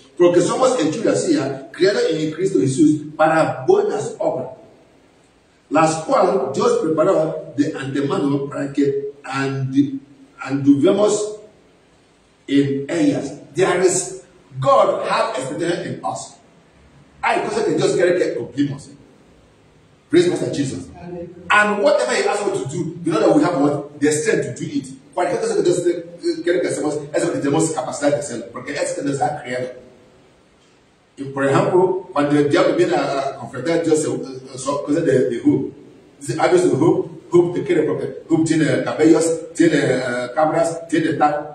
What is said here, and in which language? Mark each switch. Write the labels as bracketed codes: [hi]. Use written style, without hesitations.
[es] Porque somos hechura suya, creados en Cristo Jesús, para buenas obras, las cuales Dios preparó de antemano para que anduvemos en ellas. [en] There is God have expectation in us. [es] Hay cosas que Dios quiere que cumplimos. [en] Praise God, Jesus. And whatever He asks us to do, you know that we have what? The strength to do it. [es] Cualquier cosa que Dios quiere que hacemos, es lo que tenemos capacidad de hacerlo, porque es que nos ha creado. Y por ejemplo, cuando el diablo viene a confrontar a Dios, cosas de Job. Dice, hablas de Job te quiere porque Job tiene cabellos, tiene cabras, tiene tal.